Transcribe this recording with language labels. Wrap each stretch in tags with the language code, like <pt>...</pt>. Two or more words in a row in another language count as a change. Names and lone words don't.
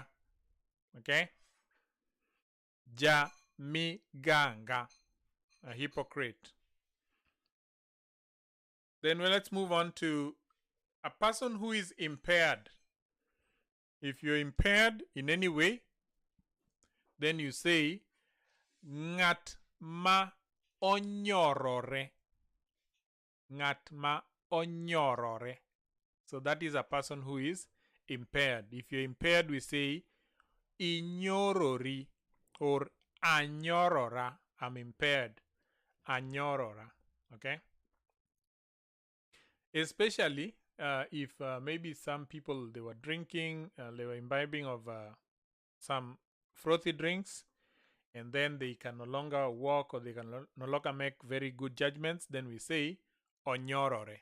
<en>Okay? Jamiganga. A hypocrite. Then let's move on to a person who is impaired. If you're impaired in any way, then you say</en> <ach>ngat ma onyorore. Ngat ma onyorore.</ach> <en>So that is a person who is impaired. If you're impaired, we say inyorori or anyorora. I'm impaired. Anyorora. Okay? Especially if maybe some people, they were drinking, they were imbibing of some frothy drinks, and then they can no longer walk or they can no longer make very good judgments, then we say onyorore.</en>